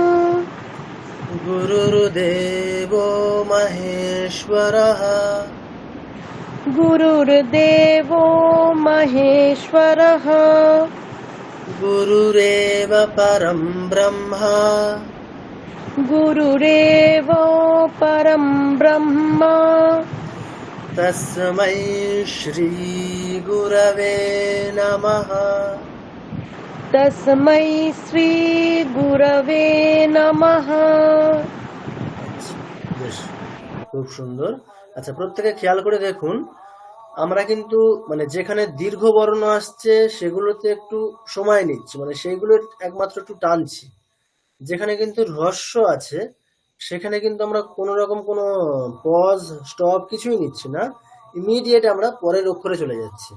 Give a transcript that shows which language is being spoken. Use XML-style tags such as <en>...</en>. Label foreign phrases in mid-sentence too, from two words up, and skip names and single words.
<sa>গুরুর্দেব মহেশ্বরঃ গুরুর্দেব মহেশ্বরः গুরুরেব পরম ব্রহ্মা গুরুরেব পরম ব্রহ্মা তস্मै শ্রী গুরবে নমঃ। তস্मै শ্রী গুরবে নমঃ।</sa> <bn>আচ্ছা, বেশ, খুব সুন্দর। আচ্ছা, প্রত্যেকে খেয়াল করে দেখুন, আমরা কিন্তু মানে যেখানে দীর্ঘ বর্ণ আসছে সেগুলোতে একটু সময় নিচ্ছি, মানে সেইগুলো একমাত্র একটু টানছি। যেখানে কিন্তু হ্রস্ব আছে সেখানে কিন্তু আমরা কোনো রকম কোনো</bn> <en>pause stop</en> <bn>কিছুই নিচ্ছি না, ইমিডিয়েট আমরা পরের অক্ষরে চলে যাচ্ছি।</bn>